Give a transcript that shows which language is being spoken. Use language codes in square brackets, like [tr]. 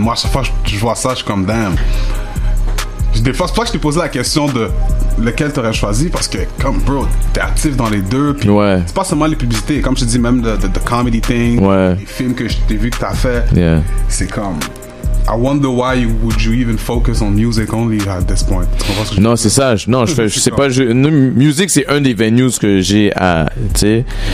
[fr] Moi, à chaque fois que je vois ça, je suis comme, damn. Des fois, c'est pas que je t'ai posé la question de lequel t'aurais choisi, parce que, comme, bro, t'es actif dans les deux, puis c'est pas seulement les publicités, comme je te dis, même [en] the comedy thing, [fr] les films que je t'ai vu que t'as fait, c'est comme... [en] I wonder why would you even focus on music only at this point? [fr] Non, c'est ça. Non, je sais pas. Musique, c'est un des venues que j'ai à, tu sais.